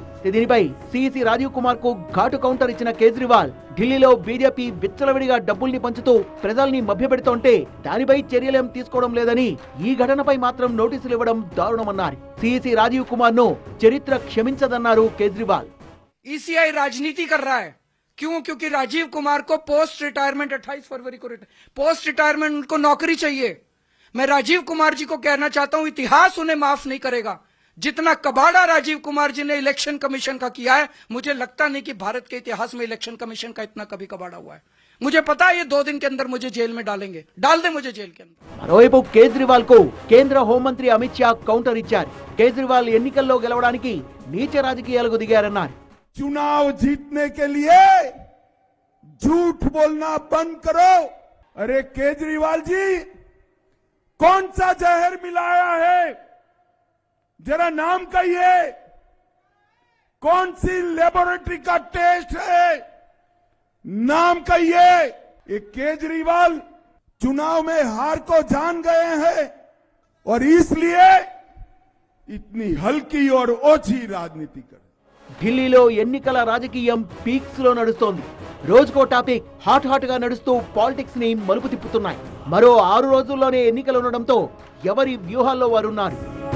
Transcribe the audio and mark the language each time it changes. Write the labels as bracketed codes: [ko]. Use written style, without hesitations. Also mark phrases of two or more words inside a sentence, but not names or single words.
[te] దీనిపై సీఈసీ రాజీవ్ కుమార్ కు ఘాటు కౌంటర్ ఇచ్చిన కేజ్రీవాల్, ఢిల్లీలో బీజేపీ విచ్చలవిడిగా డబ్బుల్ని పంచుతూ ప్రజల్ని మభ్యపెడుతోంటే దానిపై చర్యలేం తీసుకోవడం లేదని, ఈ ఘటనపై మాత్రం నోటీసులు ఇవ్వడం దారుణమన్నారు. సీఈసీ రాజీవ్ కుమార్ ను చరిత్ర క్షమించదన్నారు కేజ్రీవాల్. [hi] ईसीआई राजनीति कर रहा है. क्यों? क्योंकि राजीव कुमार को [en] post retirement [hi] 28 फरवरी को [en] post retirement [hi] उनको नौकरी चाहिए. मैं राजीव कुमार जी को कहना चाहता हूं, इतिहास उन्हें माफ नहीं करेगा. जितना कबाड़ा राजीव कुमार जी ने [en] election commission [hi] का किया है, मुझे लगता नहीं कि भारत के इतिहास में [en] election commission [hi] का इतना कभी कबाड़ा हुआ है. मुझे पता है ये 2 दिन के अंदर मुझे जेल में डालेंगे. डाल दे मुझे जेल के अंदर. [te] మరోవైపు కేజ్రీవాల్ కు కేంద్ర హోంమంత్రి అమిత్ షా కౌంటర్ ఇచ్చారు. కేజ్రీవాల్ ఎన్నికల్లో గెలవడానికి నీచ రాజకీయాలకు దిగారన్నారు. [hi] चुनाव जीतने के लिए झूठ बोलना बंद करो. अरे केजरीवाल जी, कौन सा जहर मिलाया है? जरा नाम कहिए. कौन सी लेबोरेटरी का टेस्ट है? नाम कहिए. ये केजरीवाल चुनाव में हार को जान गए हैं और इसलिए इतनी हल्की और ओछी राजनीति कर. [te] ఢిల్లీలో ఎన్నికల రాజకీయం పీక్స్ లో నడుస్తోంది. రోజుకో [en] topic hot [te] గా నడుస్తూ పాలిటిక్స్ ని మలుపు తిప్పుతున్నాయి. మరో 6 రోజుల్లోనే ఎన్నికలు ఉండడంతో ఎవరి వ్యూహాల్లో వారున్నారు.